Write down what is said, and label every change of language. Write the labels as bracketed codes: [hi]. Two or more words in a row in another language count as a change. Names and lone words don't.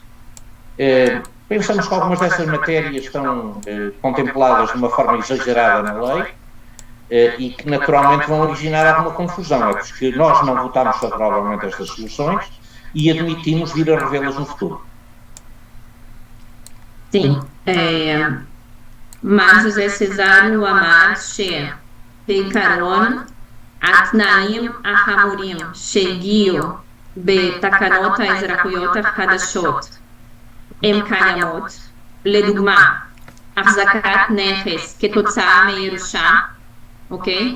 [pt] Pensamos que algumas dessas matérias estão contempladas de uma forma exagerada na lei e que naturalmente vão originar alguma confusão, é porque nós não votámos favoravelmente a estas soluções e admitimos vir a revê-las no futuro. Sim, mas [he] José Cesário אמר שבעיקרון התנאים החמורים שהגיעו בתקנות האזרחויות החדשות הם קיימות, לדוגמה החזקת נכס כתוצאה מירושה, אוקיי?